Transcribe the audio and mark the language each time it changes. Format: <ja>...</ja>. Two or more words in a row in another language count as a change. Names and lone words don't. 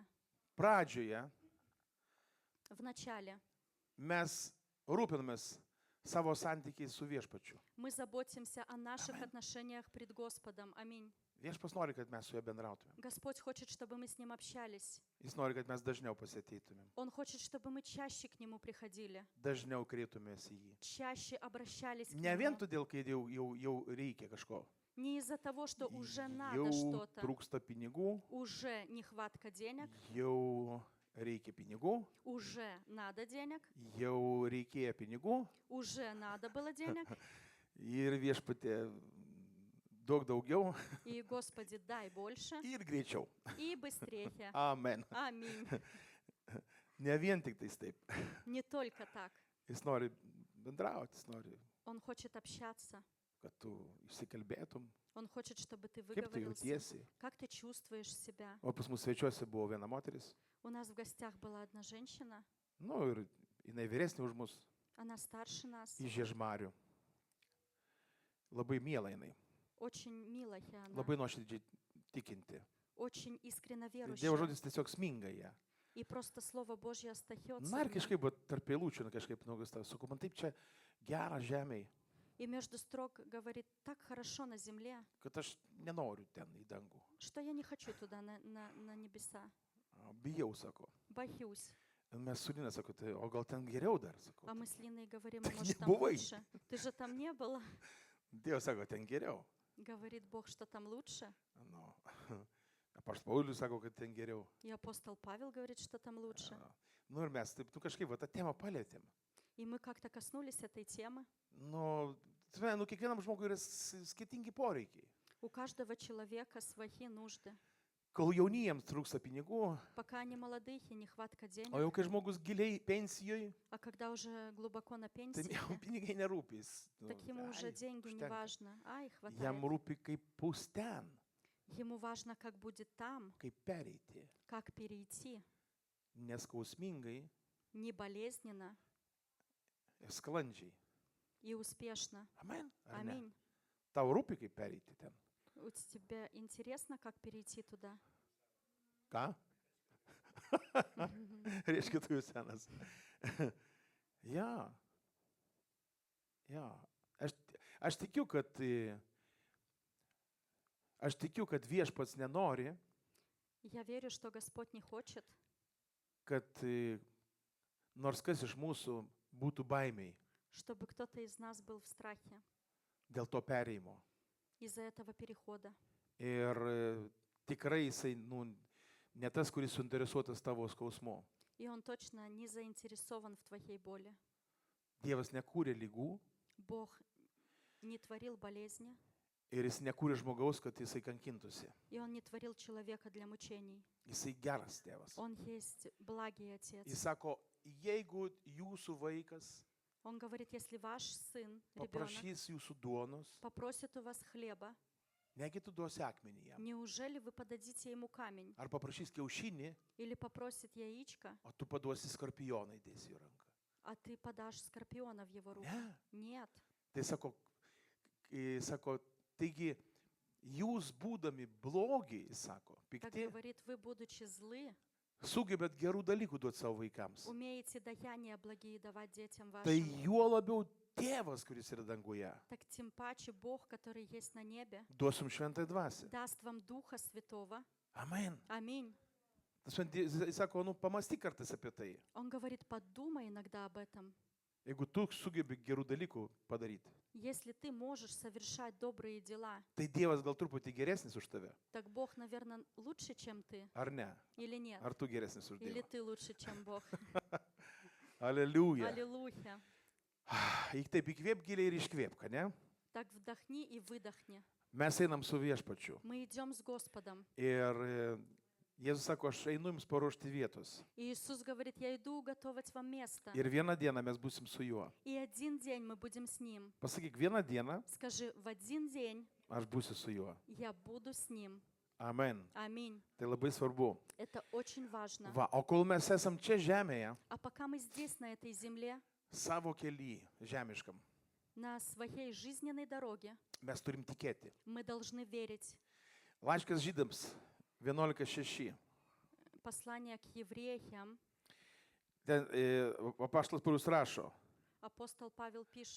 <lt>Pradžioje</lt> <ru>В начале</ru> <lt>mes rūpinamės savo santykiais su viešpačiu.</lt> <ru>мы заботимся о наших отношениях пред Господом. Аминь.</ru> <lt>Viešpas nori, kad mes su juo bendrautumėm.</lt> <ru>Господь хочет, чтобы мы с Ним общались.</ru> <lt>Jis nori, kad mes dažniau pasiteitumėm.</lt> <ru>Он хочет, чтобы мы чаще к Нему приходили,</ru> <lt>Dažniau kreiptumės į jį.</lt> <ru>чаще обращались к</ru> <lt>Ne vien</lt> <ru>Нему.</ru> <lt>todėl, kad jau reikia kažko.</lt> <ru>Не из-за того, что уже надо</ru> <lt>Jau</lt> <ru>что-то,</ru> <lt>trūksta pinigų,</lt> <ru>уже нехватка денег,</ru> <lt>jau reikia pinigų,</lt> <ru>уже надо денег,</ru> <lt>jau reikėjo pinigų</lt> <ru>уже надо было денег.</ru> <lt>ir viešpatė daug daugiau</lt> <ru>И, Господи, дай больше</ru> <lt>ir greičiau.</lt> <ru>и bыстрее.</ru> <lt>Amen.</lt> <ru>Аминь.</ru> <lt>Ne vien tik tais taip.</lt> <ru>Не только так.</ru> <lt>Jis nori bendrauti, jis nori,</lt> <ru>Он хочет общаться.</ru> <lt>kad tu išsikalbėtum,</lt> <ru>Он хочет, чтобы ты</ru> <lt>kaip tu</lt> <ru>выговорился.</ru> <lt>jautiesi.</lt> <ru>Как ты чувствуешь себя?</ru> <lt>O pas mus svečiuose buvo viena moteris,</lt> <ru>У нас в гостях была одна женщина.</ru> <lt>nu ir jinai vyresnė už mus,</lt> <ru>Она старше нас.</ru> <lt>iš Žiežmarių. Labai miela jinai,</lt> <ru>Очень милая она.</ru> <lt>labai nuoširdžiai tikinti.</lt> <ru>Очень искренно</ru> <lt>Dievo</lt> <ru>верующая.</ru> <lt>žodis tiesiog sminga ją.</lt> <ru>И просто Слово Божье остается.</ru> <lt>Na ir</lt> <ru>в ней.</ru> <lt>kažkaip va, tarp eilučių, na, kažkaip nuogastau, sakau, man taip čia gera žemėje,</lt> <ru>И между строк говорит, так хорошо на земле,</ru> <lt>kad aš nenoriu ten į dangų.</lt> <ru>что я не хочу туда, на небеса.</ru> <lt>Bijau, sako.</lt> <ru>Боюсь.</ru> <lt>Mes su Lina, sako, tai, o gal ten geriau dar, sako.</lt> <ru>А мы с Линой говорим, Так может, не там бывай. лучше? Ты же там не была.</ru> <lt>Dievas sako, ten geriau.</lt> <ru>Говорит Бог, что там лучше.</ru> <lt>Nu, Apaštalas Paulius sako, kad ten geriau.</lt> <ru>И апостол Павел говорит, что там лучше.</ru> <lt>Nu ir mes taip, nu kažkaip, va, tą temą palėtėm.</lt> <ru>И мы как-то коснулись этой темы.</ru> <lt>Nu, kiekvienam žmogui yra skirtingi poreikiai.</lt> <ru>У каждого человека свои нужды.</ru> <lt>Kol jauniems trūksta pinigų,</lt> <ru>Пока они молодые, нехватка</ru> <lt>o</lt> <ru>денег.</ru> <lt>jau kai žmogus giliai pensijoje,</lt> <ru>А когда уже глубоко на</ru> <lt>tai</lt> <ru>пенсии,</ru> <lt>jam pinigai nerūpės.</lt> <ru>так ему уже деньги не важно. Ай,</ru> <lt>Jam</lt> <ru>хватает.</ru> <lt>rūpi kaip bus ten,</lt> <ru>Ему важно, как будет там,</ru> <lt>kaip pereiti.</lt> <ru>как перейти.</ru> <lt>Neskausmingai</lt> <ru>Не болезненно</ru> <lt>ir sklandžiai.</lt> <ru>и успешно.</ru> <lt>Amen. Ar ne?</lt> <ru>Аминь.</ru> <lt>Tau rūpi kaip pereiti ten.</lt> <ru>У тебя интересно, как перейти туда?</ru> <lt>Ką? Reiškia, tu jau senas. Ja. Ja. Aš tikiu, kad viešpats nenori,</lt> <ru>Я верю, что Господь не хочет,</ru> <lt>kad nors kas iš mūsų būtų baimiai</lt> <ru>чтобы кто-то из нас был в страхе</ru> <lt>dėl to pereimo.</lt> <ru>из-за этого перехода.</ru> <lt>Ir tikrai jisai, nu, ne tas, kuris suinteresuotas tavo skausmu.</lt> <ru>И Он точно не заинтересован в твоей боли.</ru> <lt>Dievas nekūrė lygų</lt> <ru>Бог не творил болезни,</ru> <lt>ir jis nekūrė žmogaus, kad jisai kankintųsi.</lt> <ru>и Он не творил человека для мучений.</ru> <lt>Jisai geras tėvas.</lt> <ru>Он есть благий</ru> <lt>Jis</lt> <ru>Отец.</ru> <lt>sako, jeigu jūsų vaikas</lt> <ru>Он говорит, если ваш сын, ребенок,</ru> <lt>paprašys jūsų duonos,</lt> <ru>попросит у вас хлеба,</ru> <lt>negi tu duosi akmenį jam.</lt> <ru>неужели вы подадите ему камень?</ru> <lt>Ar paprašys kiaušinį,</lt> <ru>Или попросит яичко,</ru> <lt>o tu paduosi skorpioną įdėsi į ranką.</lt> <ru>а ты подашь скорпиона в его руку?</ru> <lt>Ne.</lt> <ru>Нет.</ru> <lt>Tai sako, taigi jūs būdami blogi, sako,</lt> <ru>Так</ru> <lt>pikti,</lt> <ru>говорит, вы, будучи злы,</ru> <lt>sugebėt gerų dalykų duoti savo vaikams.</lt> <ru>умеете даяния благие давать детям</ru> <lt>Tai</lt> <ru>вашим.</ru> <lt>juo labiau tėvas, kuris yra danguje,</lt> <ru>Так тем паче Бог, который есть на небе,</ru> <lt>duos jums šventąją dvasią.</lt> <ru>даст вам Духа Святого.</ru> <lt>Amen.</lt> <ru>Аминь.</ru> <lt>Jis sako, nu, pamastyk kartais apie tai.</lt> <ru>Он говорит, подумай иногда об этом.</ru> <lt>Jeigu tu sugebi gerų dalykų padaryti,</lt> <ru>Если ты можешь совершать добрые дела,</ru> <lt>tai Dievas gal truputį geresnis už tave,</lt> <ru>так Бог, наверное, лучше, чем ты.</ru> <lt>ar ne?</lt> <ru>Или нет?</ru> <lt>Ar tu geresnis už</lt> <ru>Или</ru> <lt>Dievą?</lt> <ru>ты лучше, чем Бог?</ru> <lt>Aleliuja.</lt> <ru>Аллилуйя.</ru> <lt>Eik taip įkvėp giliai ir iškvėpk, ne?</lt> <ru>Так вдохни и выдохни.</ru> <lt>Mes einam su viešpačiu.</lt> <ru>Мы идем с Господом.</ru> <lt>Ir Jėzus sako, aš einu jums paruošti vietos.</lt> <ru>И Иисус говорит, я иду уготовать вам место.</ru> <lt>Ir vieną dieną mes būsim su juo.</lt> <ru>И один день мы будем с Ним.</ru> <lt>Pasakyk, vieną dieną</lt> <ru>Скажи, в один день</ru> <lt>aš būsiu su juo.</lt> <ru>я буду с Ним.</ru> <lt>Amen.</lt> <ru>Аминь.</ru> <lt>Tai labai svarbu.</lt> <ru>Это очень важно.</ru> <lt>Va, o kol mes esam čia žemėje,</lt> <ru>А пока мы здесь, на этой земле,</ru> <lt>savo kely žemiškam,</lt> <ru>на своей жизненной дороге,</ru> <lt>mes turim tikėti.</lt> <ru>мы должны верить.</ru> <lt>Laiškas Žydams 11:6.</lt> <ru>Послание к евреям,</ru> <lt>Ten apaštalas Paulius rašo,</lt> <ru>апостол Павел пишет,</ru>